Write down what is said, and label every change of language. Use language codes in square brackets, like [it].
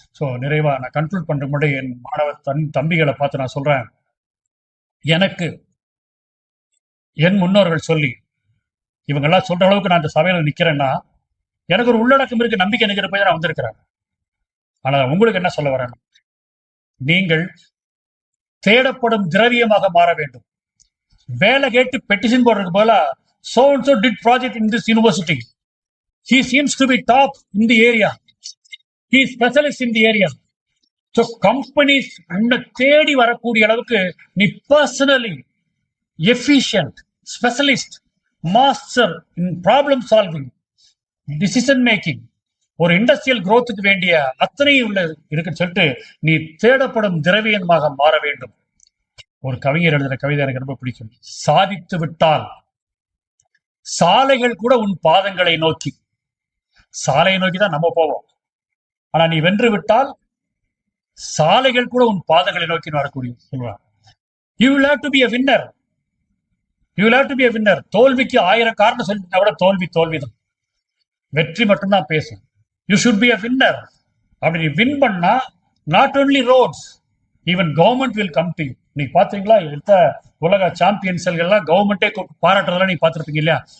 [ta] So நிறைவா நான் conclude பண்ற முன்னாடி என் மாணவ தம்பிகளை பார்த்து நான் சொல்றேன், எனக்கு என் முன்னோர்கள் சொல்லி இவங்கெல்லாம் சொல்ற அளவுக்கு நான் இந்த சபையில நிக்கிறேன்னா எனக்கு ஒரு உள்ளடக்கம் இருக்கு, நம்பிக்கை நிற்கிற போய் நான் வந்திருக்கிறேன். ஆனா உங்களுக்கு என்ன சொல்ல வரேன், நீங்கள் தேடப்படும் திரவியமாக மாற வேண்டும். வேலை கேட்டு பெட்டிஷன் போடுறதுக்கு போல [en] so and so did project in this university, he seems to be top in the area, he is specialist in the area. So companies [ta] உன்னை தேடி வரக்கூடிய அளவுக்கு நீ personally efficient, specialist, master in problem solving, decision making, ஒரு industrial குரோத்துக்கு வேண்டிய அத்தனை உள்ள இருக்குன்னு சொல்லிட்டு நீ தேடப்படும் திரவியமாக மாற வேண்டும். ஒரு கவிஞர் எழுதுற கவிதை எனக்கு ரொம்ப பிடிக்கும். சாதித்து விட்டால் சாலைகள் கூட உன் பாதங்களை நோக்கி, சாலையை நோக்கி தான் நம்ம போவோம். ஆனா நீ வென்று விட்டால் சாலைகள் கூட உன் பாதங்களை நோக்கி வரக்கூடிய சொல்லுவாங்க. [en] You will have to be a winner, you will have to be a winner. [ta] தோல்விக்கு 1000 காரணம் சொல்லிட்டா கூட தோல்விதான். வெற்றி மட்டும்தான் பேசும். [en] You should be a winner. [ta] அப்படி நீ வின் பண்ணா [en] Not only roads, even government will come to you. [ta] நீ பாத்தீங்களா எடுத்த உலக சாம்பியன்ஸ்லாம் கவர்மெண்டே பாராட்டுறதெல்லாம் நீ பார்த்திருப்பீங்க இல்லையா?